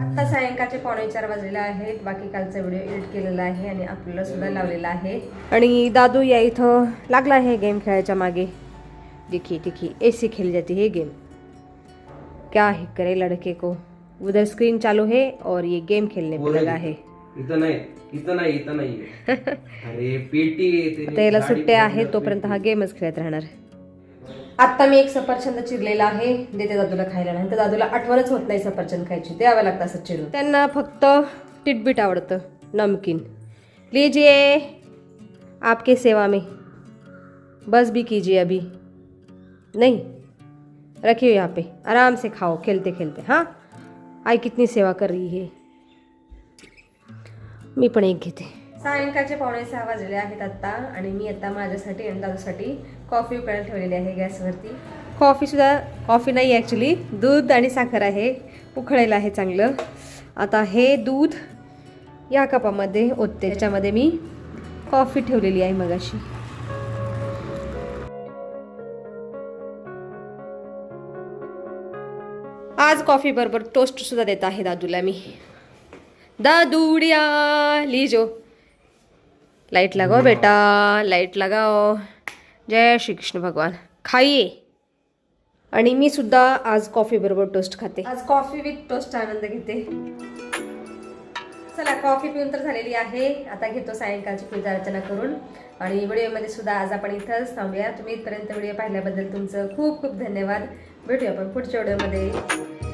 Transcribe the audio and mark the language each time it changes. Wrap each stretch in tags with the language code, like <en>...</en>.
<mr>सायंकाळचे 3:45 वाजलेले आहेत. बाकी कालचा व्हिडिओ एडिट केलेला आहे आणि आपल्याला सुद्धा लावलेला आहे. आणि दादू या इथं लागला आहे गेम खेळायच्या मागे.</mr> <hi>दिखी ऐसी खेली जाती है गेम, क्या ही करे लड़के को. उधर स्क्रीन चालू है और ये गेम खेलने पे लगा है.</hi> <mr>इथं नाही अरे पेटी. आता याला सुट्ट्या आहेत, तोपर्यंत हा गेमच खेळत राहणार. आता मी एक सफरचंद चिरलेला आहे, देते दादूला खायला. नाही तर दादूला आठवणच होत नाही सफरचंद खायची, द्यावं लागतं असं चिरून. त्यांना फक्त टिटबीट आवडतं.</mr> <hi>नमकीन लीजिए, आपके सेवा में। बस भी कीजिए अभी नहीं, रखिए यहाँ पे, आराम से खाओ खेलते खेलते। हाँ, आई कितनी सेवा कर रही है।</hi> <mr>मी पण एक घेते। सायंकाळचे 5:45 वाजलेले आहेत आत्ता आणि मी आता माझ्यासाठी आणि दादूसाठी कॉफी उकळायला ठेवलेली आहे गॅसवरती। कॉफी नाही ॲक्च्युली, दूध आणि साखर आहे, उकळायला आहे चांगलं। आता हे दूध या कपामध्ये ओतते, त्याच्यामध्ये मी कॉफी ठेवलेली आहे मगाशी। आज कॉफी बरोबर टोस्ट सुद्धा देत आहे दादूला मी।</mr> <hi>दादूडिया लीजो, लाइट लगाओ बेटा, लाइट लगाओ। जय श्री कृष्ण भगवान, खाइए।</hi> <mr>आणि मी सुद्धा आज कॉफी बरोबर टोस्ट खाते। आज कॉफी विथ टोस्ट आनंद घेते। चला, कॉफी पिऊन तर झालेली आहे, आता घेतो सायंकाळची पूजा अर्चना करून। आणि व्हिडिओमध्ये सुद्धा आज आपण इथंच थांबूया। तुम्ही इथपर्यंत व्हिडिओ पाहिल्याबद्दल तुमचं खूप खूप धन्यवाद। भेटूया आपण पुढच्या व्हिडिओमध्ये।</mr>